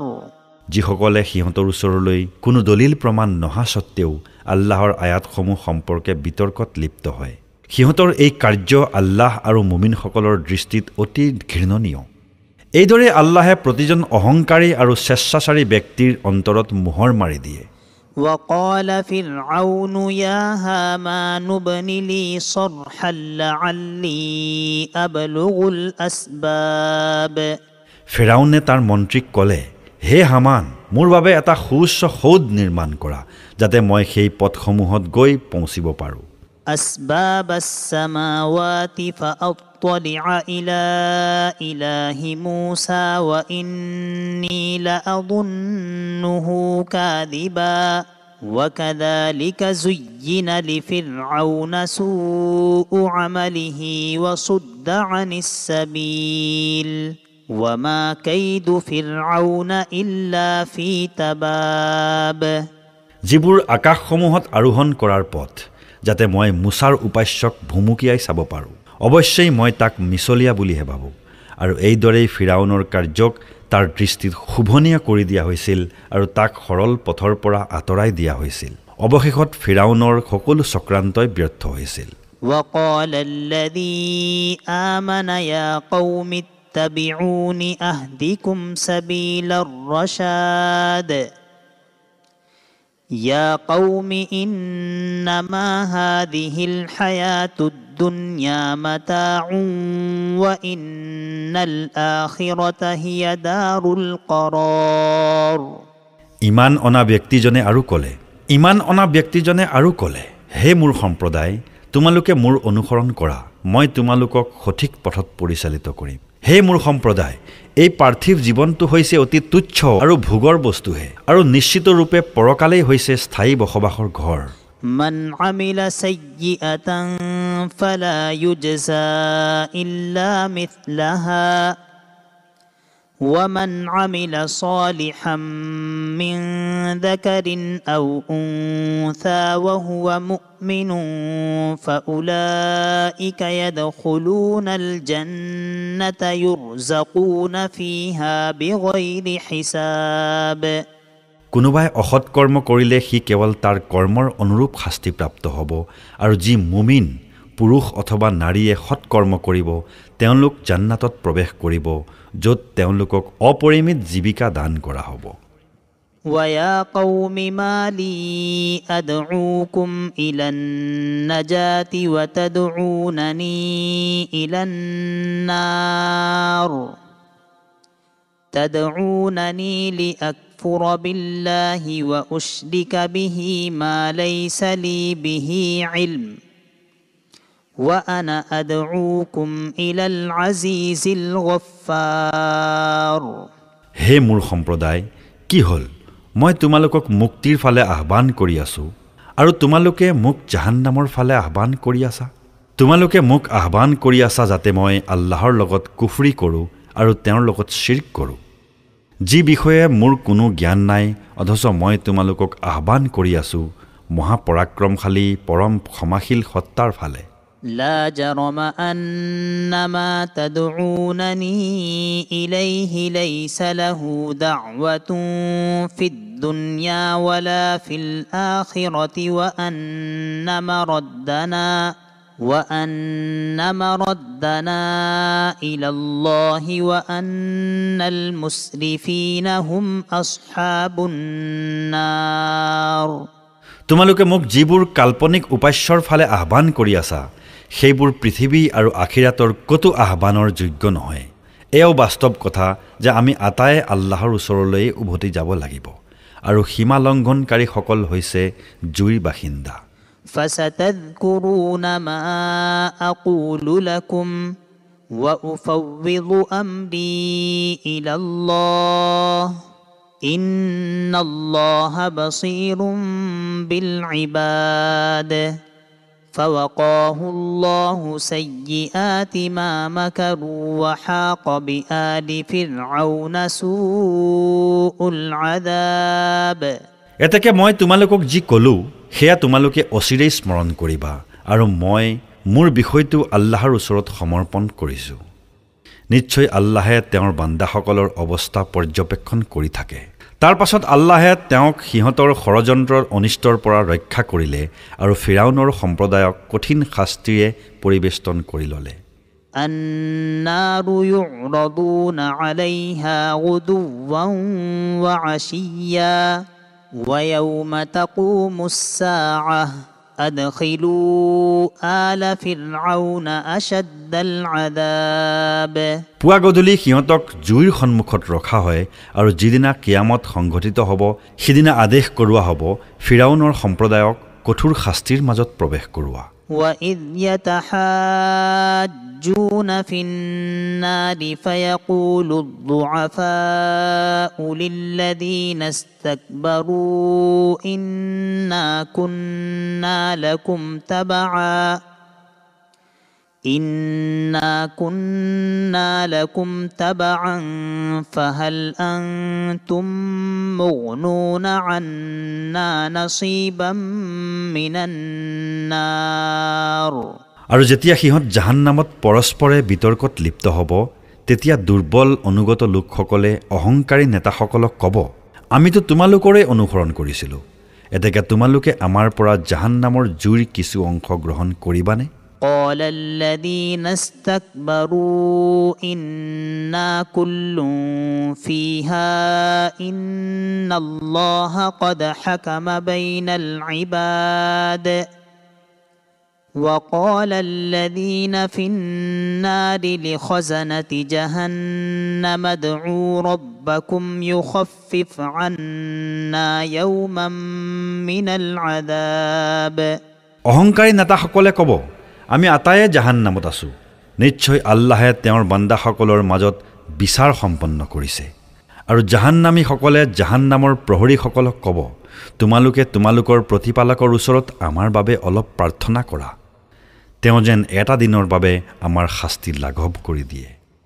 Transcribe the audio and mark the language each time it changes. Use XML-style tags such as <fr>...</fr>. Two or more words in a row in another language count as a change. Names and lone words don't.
<as>যিসকলে সিহঁতৰ ওচৰলৈ কোনো দলিল প্ৰমাণ নহা সত্ত্বেও আল্লাহৰ আয়াতসমূহ সম্পৰ্কে বিতৰ্কত লিপ্ত হয় সিহঁতৰ এই কাৰ্য আল্লাহ আৰু মুমিনসকলৰ দৃষ্টিত অতি ঘৃণনীয় এইদৰে আল্লাহে প্ৰতিজন অহংকাৰী আৰু স্বেচ্ছাচাৰী ব্যক্তিৰ অন্তৰত মোহৰ মাৰি দিয়ে</as> <ar>وقال فرعون يا هامان ابن لي صرحا لعلي أبلغ الأسباب</ar> <as>ফিৰাউনে তাৰ মন্ত্ৰীক ক'লে হে হামান মোৰ বাবে এটা সুউচ্চ সৌধ নিৰ্মাণ কৰা যাতে মই সেই পথসমূহত গৈ পৌঁছিব পাৰোঁ</as> <ar>أسباب السماوات فأطلع إلى إله موسى وإني لأظنه كاذبا وكذلك زين لفرعون سوء عمله وصد عن السبيل وما كيد فرعون إلا في تباب</ar> <as>যিবোৰ আকাশসমূহত আৰোহণ কৰাৰ পথ যাতে মই মুছাৰ উপাস্যক ভুমুকিয়াই চাব পাৰোঁ অৱশ্যেই মই তাক মিছলীয়া বুলিহে ভাবোঁ আৰু এইদৰেই ফিৰাউনৰ কাৰ্যক তাৰ দৃষ্টিত শুভনীয় কৰি দিয়া হৈছিল আৰু তাক সৰল পথৰ পৰা আঁতৰাই দিয়া হৈছিল অৱশেষত ফিৰাউনৰ সকলো চক্ৰান্তই ব্যৰ্থ হৈছিল</as> <ar>وقال الذي آمن يا قوم اتبعون أهدكم سبيل الرشاد يا قوم إنما هذه الحياة الدنيا متاع وإن الآخرة هي دار القرار</ar> <as>ইমান অনা ব্যক্তিজনে আৰু ক'লে হে মোৰ সম্প্ৰদায় তোমালোকে মোৰ অনুসৰণ কৰা মই তোমালোকক সঠিক পথত পৰিচালিত কৰিম হে মোৰ সম্প্ৰদায় এই পাৰ্থিৱ জীৱনটো হৈছে অতি তুচ্ছ আৰু ভোগৰ বস্তুহে আৰু নিশ্চিত ৰূপে পৰকালেই হৈছে স্থায়ী বসবাসৰ ঘৰ</as> <ar>من عمل سيئة فلا يجزى إلا مثلها ومن عمل صالحا من ذكر أو أنثى وهو مؤمن فأولئك يدخلون الجنة يرزقون فيها بغير حساب</ar> <as>কোনোবাই অসৎ কৰ্ম কৰিলে সি কেৱল তাৰ কৰ্মৰ অনুৰূপ শাস্তি প্ৰাপ্ত হ'ব আৰু যি মুমিন পুৰুষ অথবা নাৰীয়ে সৎ কৰ্ম কৰিব তেওঁলোক জান্নাতত প্ৰৱেশ কৰিব য'ত তেওঁলোকক অপৰিমিত জীৱিকা দান কৰা হ'ব</as> <ar>ويا قوم ما لي أدعوكم إلى النجاة وتدعونني إلى النار تدعونني لأكفر بالله وأشرك به ما ليس لي به علم وأنا أدعوكم إلى العزيز الغفار</ar> <as>হে মোৰ সম্প্ৰদায় কি হ'ল মই তোমালোকক মুক্তিৰ ফালে আহ্বান কৰি আছো আৰু তোমালোকে মোক জাহান্নামৰ ফালে আহ্বান কৰি আছা তোমালোকে মোক আহ্বান কৰি আছা যাতে মই আল্লাহৰ লগত কুফৰি কৰোঁ আৰু তেওঁৰ লগত শিৰক কৰোঁ যি বিষয়ে মোৰ কোনো জ্ঞান নাই অথচ মই তোমালোকক আহ্বান কৰি আছো মহাপৰাক্ৰমশালী পৰম ক্ষমাশীল সত্তাৰ ফালে</as> <ar>لا جرم أن ما تدعونني إليه ليس له دعوة في الدنيا ولا في الآخرة وأن مردنا إلى الله وأن المسرفين هم أصحاب النار</ar> <as>তোমালোকে মোক যিবোৰ কাল্পনিক উপাস্যৰ ফালে আহ্বান কৰি আছা সেইবোৰ পৃথিৱী আৰু আখিৰাতৰ কতো আহ্বানৰ যোগ্য নহয় এও বাস্তৱ কথা যে আমি আটায়ে আল্লাহৰ ওচৰলৈ উভতি যাব লাগিব আৰু সীমা লংঘনকাৰীসকল হৈছে জুইৰ বাসিন্দা</as> <ar>فستذكرون ما أقول لكم وأفوض أمري إلى الله إن الله بصير بالعباد فوقاه الله سيئات ما مكروا وحاق بآل فرعون سوء العذاب</ar> <as>এতেকে মই তোমালোকক যি কলো সেয়া তোমালোকে অচিৰেই স্মৰণ কৰিবা আৰু মই মোৰ বিষয়টো আল্লাহৰ ওচৰত সমৰ্পণ কৰিছো নিশ্চয় আল্লাহে তেওঁৰ বান্দাসকলৰ অৱস্থা পৰ্যবেক্ষণ কৰি থাকে তাৰ পাছত আল্লাহে তেওঁক সিহঁতৰ ষড়যন্ত্ৰৰ অনিষ্টৰ পৰা ৰক্ষা কৰিলে আৰু ফিৰাউনৰ সম্প্ৰদায়ক কঠিন শাস্তিৰে পৰিবেষ্টন কৰি ল'লে</as> <ar>النار يعرضون عليها غدوا وعشيا ويوم تقوم الساعة أدخلوا آل فرعون أشد العذاب</ar> <as>পুৱা গধূলি সিহঁতক জুইৰ সন্মুখত ৰখা হয় আৰু যিদিনা কিয়ামত সংঘটিত হ'ব সিদিনা আদেশ কৰোৱা হ'ব ফিৰাউনৰ সম্প্ৰদায়ক কঠোৰ শাস্তিৰ মাজত প্ৰৱেশ কৰোৱা</as> <ar>وإذ يتحاجون في النار فيقول الضعفاء للذين استكبروا إنا كنا لكم تبعا فهل أنتم مغنون عنا نصيبا من النار</ar> <as>আৰু যেতিয়া সিহঁত জাহান্নামত পৰস্পৰে বিতৰ্কত লিপ্ত হ'ব তেতিয়া দুৰ্বল অনুগত লোকসকলে অহংকাৰী নেতাসকলক ক'ব আমিতো তোমালোকৰে অনুসৰণ কৰিছিলোঁ এতেকে তোমালোকে আমাৰ পৰা জাহান্নামৰ জুইৰ কিছু অংশ গ্ৰহণ কৰিবানে</as> <ar>قال الذين استكبروا إنا كل فيها إن الله قد حكم بين العباد وقال الذين في النار لخزنة جهنم ادعوا ربكم يخفف عنا يوما من العذاب</ar> <as>অহংকাৰী নেতাসকলে ক'ব আমি আটায়ে জাহান্নামত আছো নিশ্চয় আল্লাহে তেওঁৰ বান্দাসকলৰ মাজত বিচাৰ সম্পন্ন কৰিছে আৰু জাহান্নামীসকলে জাহান্নামৰ প্ৰহৰীসকলক ক'ব তোমালোকে তোমালোকৰ প্ৰতিপালকৰ ওচৰত আমাৰ বাবে অলপ প্ৰাৰ্থনা কৰা তেওঁ যেন এটা দিনৰ বাবে আমাৰ শাস্তি লাঘৱ কৰি দিয়ে</as>